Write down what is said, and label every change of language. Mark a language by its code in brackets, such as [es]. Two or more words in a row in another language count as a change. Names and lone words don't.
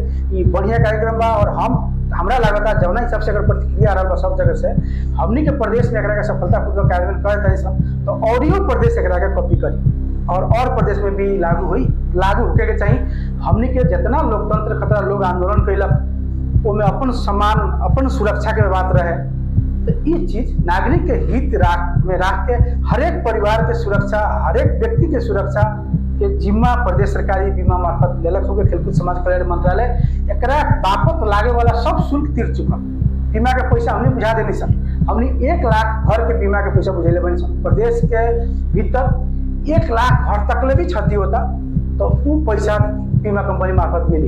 [bho] ई बढ़िया कार्यक्रम बा और हमरा लागता जौना हिसाब से अगर प्रतिक्रिया आ रहा बा सब जगह से हमनी के प्रदेश में एकरा के सफलतापूर्वक कार्यान्वयन करे तनी तो औरियो प्रदेश एकरा के कॉपी करी और प्रदेश में भी लागू होके के चाहिए। हमनी के जितना लोकतंत्र खतरा लोग आंदोलन कैलक ओमे अपन सम्मान अपन सुरक्षा के बात रहे, तो ये चीज नागरिक के हित में राख के हरेक परिवार के सुरक्षा, हरेक व्यक्ति के सुरक्षा के जिम्मा प्रदेश सरकारी बीमा मार्फत लेलक हो। खेलकूद समाज कल्याण मंत्रालय एकरा बापत लागे वाला सब शुल्क तीर चुकल, बीमा के पैसा हमने बुझा देनी सन। हमने 1 लाख घर के बीमा के पैसा बुझेले बनी सन। प्रदेश के भीतर 1 लाख घर तक ले भी क्षति होता तो वो पैसा बीमा कंपनी मार्फत मिली।